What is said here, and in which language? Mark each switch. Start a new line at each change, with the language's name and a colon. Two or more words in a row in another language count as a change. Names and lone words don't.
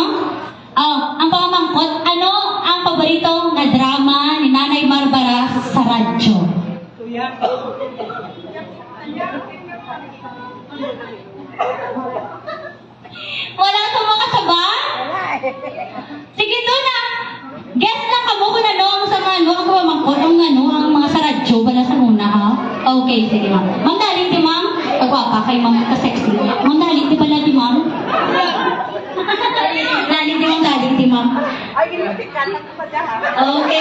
Hiligaynon: Ang pamangkot, ano ang paborito na drama ni Nanay Barbara sa radyo?
Filipino: Walang sumakasabay? Sige doon na.
Hiligaynon: Guess lang kamo kung ano ang sa ano, ang pamangkot, ang mga sa radyo, wala sa una ha? Okay, sige ma'am. Ma'am Dalit di ma'am? Pagwapa kay ma'am ka-sexy. Ma'am Dalit di pala di ma'am? Dalit di ma'am? Okay.